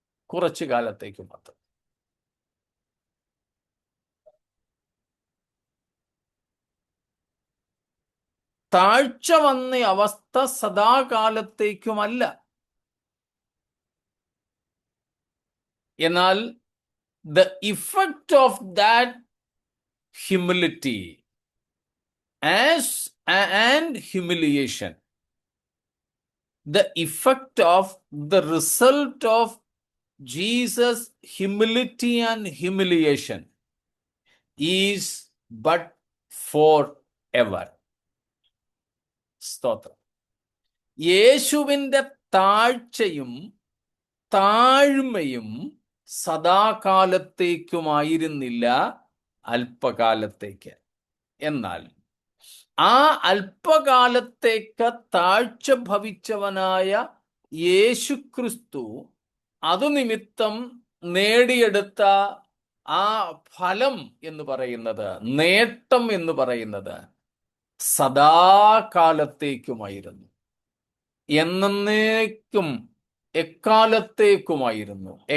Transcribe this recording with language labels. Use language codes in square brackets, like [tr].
[ml] കുറച്ചു കാലത്തേക്ക് മാത്രം. താഴ്ച വന്ന അവസ്ഥ സദാകാലത്തേക്കുമല്ല. എന്നാൽ [en] the effect of that humility and humiliation, the effect of the result of Jesus' humility and humiliation is but forever. [ml] സ്തോത്രം. യേശുവിൻ്റെ താഴ്ചയും താഴ്മയും സദാകാലത്തേക്കുമായിരുന്നില്ല, അല്പകാലത്തേക്ക്. എന്നാൽ ആ അല്പകാലത്തേക്ക് താഴ്ച ഭവിച്ചവനായ യേശുക്രിസ്തു അതുനിമിത്തം നേടിയെടുത്ത ആ ഫലം എന്ന് പറയുന്നത്, നേട്ടം എന്ന് പറയുന്നത് സദാകാലത്തേക്കുമായിരുന്നു, എന്നേക്കും എക്കാലത്തേക്കുമായിരുന്നു.